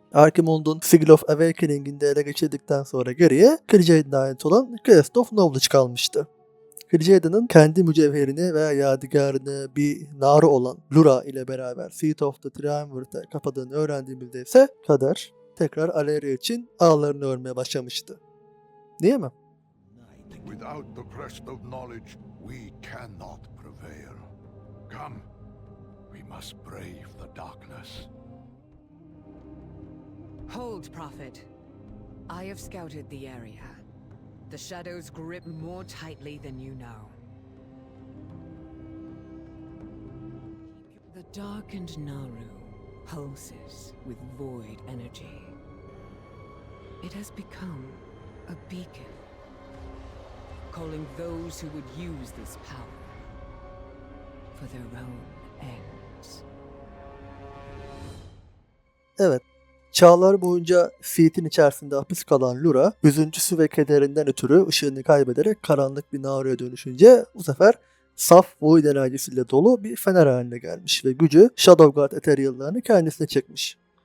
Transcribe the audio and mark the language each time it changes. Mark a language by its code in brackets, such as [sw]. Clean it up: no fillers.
[tr] Archimonde'un Sigil of Awakening'ini de ele geçirdikten sonra geriye Kirje'ye ait olan Crest of Knowledge kalmıştı. Kirje'nin kendi mücevherini veya yadigarını bir narı olan Lura ile beraber Seat of the Triumvirate kapadığını öğrendiğimizde ise kader tekrar Aleria için ağlarını örmeye başlamıştı. Değil mi? [en] Without the crest of knowledge, we cannot prevail. Come, we must brave the darkness. Hold, Prophet. I have scouted the area. The shadows grip more tightly than you know. The darkened Naru pulses with void energy. It has become a beacon, calling those who would use this power for their own ends. [tr] Evet. Çağlar boyunca Seat'in içerisinde hapis kalan Lura, üzüntüsü ve kederinden ötürü ışığını kaybederek karanlık bir Naru'ya dönüşünce bu sefer saf void enerjisiyle dolu bir fener haline gelmiş ve gücü Shadowguard Ethereal'larını kendisine çekmiş.